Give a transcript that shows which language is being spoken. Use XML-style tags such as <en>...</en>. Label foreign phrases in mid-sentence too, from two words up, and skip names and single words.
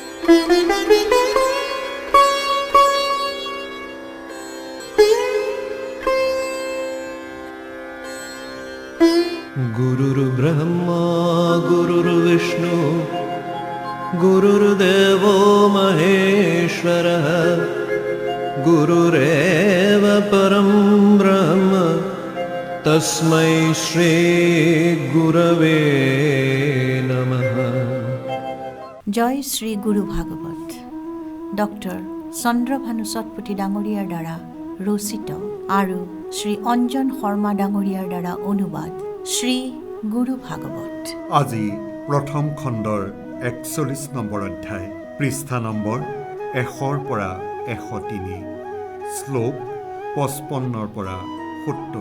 <sa>गुरुर्ब्रह्मा गुरुर्विष्णु गुरुर्देवो महेश्वरः गुरुरेव परं ब्रह्म तस्मै श्री गुरवे नमः।</sa> <as>জয় শ্ৰী গুৰু ভাগৱত ডক্টৰ চন্দ্ৰভানু সতপুতি ডাঙৰীয়াৰ দ্বাৰা ৰচিত আৰু শ্ৰী অঞ্জন শৰ্মা ডাঙৰীয়াৰ দ্বাৰা অনুবাদ শ্ৰী গুৰু ভাগৱত। আজি প্ৰথম খণ্ডৰ ৪১ নম্বৰ অধ্যায়, পৃষ্ঠা নম্বৰ ১০০ৰ পৰা ১০৩, শ্লোক ৫৫ৰ পৰা ৭০।</as>